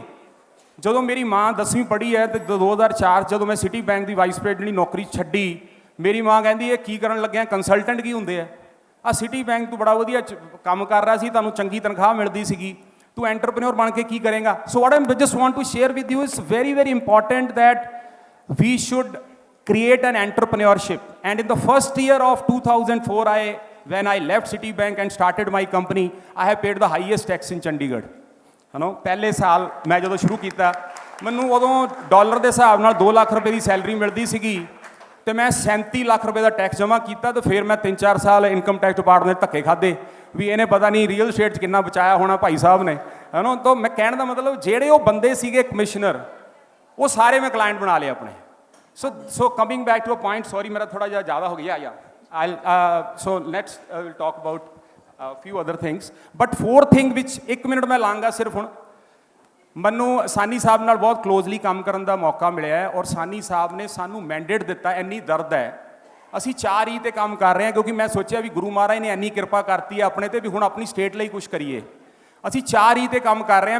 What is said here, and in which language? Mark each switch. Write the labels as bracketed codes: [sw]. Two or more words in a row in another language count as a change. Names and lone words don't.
[pa] ਜਦੋਂ ਮੇਰੀ ਮਾਂ 10ਵੀਂ ਪੜ੍ਹੀ ਹੈ, ਤੇ 2004 ਜਦੋਂ ਮੈਂ ਸਿਟੀ ਬੈਂਕ ਦੀ [en] vice president [pa] ਦੀ ਨੌਕਰੀ ਛੱਡੀ, ਮੇਰੀ ਮਾਂ ਕਹਿੰਦੀ ਇਹ ਕੀ ਕਰਨ ਲੱਗਿਆ, ਕੰਸਲਟੈਂਟ ਕੀ ਹੁੰਦੇ ਆ ਸਿਟੀ ਬੈਂਕ ਤੂੰ ਬੜਾ ਵਧੀਆ ਕੰਮ ਕਰ ਰਿਹਾ ਸੀ, ਤੁਹਾਨੂੰ ਚੰਗੀ ਤਨਖਾਹ ਮਿਲਦੀ ਸੀਗੀ, ਤੂੰ ਐਂਟਰਪ੍ਰੇਨਿਓਰ ਬਣ ਕੇ ਕੀ ਕਰੇਗਾ। [en] so what I just want to share with you is very very important that we should create an entrepreneurship. And in the first year of 2004, when I left Citibank and started my company, I have paid the highest tax in Chandigarh. [pa] ਪਹਿਲੇ ਸਾਲ ਮੈਂ ਜਦੋਂ ਸ਼ੁਰੂ ਕੀਤਾ, ਮੈਨੂੰ ਉਦੋਂ ਡਾਲਰ ਦੇ ਹਿਸਾਬ ਨਾਲ 2 ਲੱਖ ਰੁਪਏ ਦੀ ਸੈਲਰੀ ਮਿਲਦੀ ਸੀਗੀ, ਤੇ ਮੈਂ 37 ਲੱਖ ਰੁਪਏ ਦਾ ਟੈਕਸ ਜਮ੍ਹਾਂ ਕੀਤਾ। ਤੇ ਫਿਰ ਮੈਂ 3-4 ਸਾਲ [en] income tax department [pa] ਦੇ ਧੱਕੇ ਖਾਦੇ ਵੀ ਇਹਨੇ ਪਤਾ ਨਹੀਂ [en] real estate [pa] 'ਚ ਕਿੰਨਾ ਬਚਾਇਆ ਹੋਣਾ ਭਾਈ ਸਾਹਿਬ ਨੇ, ਹੈ ਨਾ। ਤਾਂ ਮੈਂ ਕਹਿਣ ਦਾ ਮਤਲਬ ਜਿਹੜੇ ਉਹ ਬੰਦੇ ਸੀਗੇ ਕਮਿਸ਼ਨਰ, ਉਹ ਸਾਰੇ ਮੈਂ ਕਲਾਇੰਟ ਬਣਾ ਲਏ ਆਪਣੇ। [en] So coming back to a point, sorry [hi] मेरा थोड़ा ज़्यादा हो गया, [en] so let's talk about a few other things. But fourth thing which [pa] 1 ਮਿੰਟ ਮੈਂ ਲਾਂਗਾ ਸਿਰਫ, ਹੁਣ ਮੈਨੂੰ ਸਾਨੀ ਸਾਹਿਬ ਨਾਲ ਬਹੁਤ ਕਲੋਜ਼ਲੀ ਕੰਮ ਕਰਨ ਦਾ ਮੌਕਾ ਮਿਲਿਆ ਹੈ, ਔਰ ਸਾਨੀ ਸਾਹਿਬ ਨੇ ਸਾਨੂੰ ਮੈਂਡੇਟ ਦਿੱਤਾ। ਇੰਨੀ ਦਰਦ ਹੈ, ਅਸੀਂ 4E ਤੇ ਕੰਮ ਕਰ ਰਹੇ ਹਾਂ, ਕਿਉਂਕਿ ਮੈਂ ਸੋਚਿਆ ਵੀ ਗੁਰੂ ਮਹਾਰਾਜ ਨੇ ਇੰਨੀ ਕਿਰਪਾ ਕਰਤੀ ਹੈ ਆਪਣੇ ਤੇ ਵੀ ਹੁਣ ਆਪਣੀ ਸਟੇਟ ਲਈ ਕੁਝ ਕਰੀਏ। ਅਸੀਂ 4E ਤੇ ਕੰਮ ਕਰ ਰਹੇ ਹਾਂ।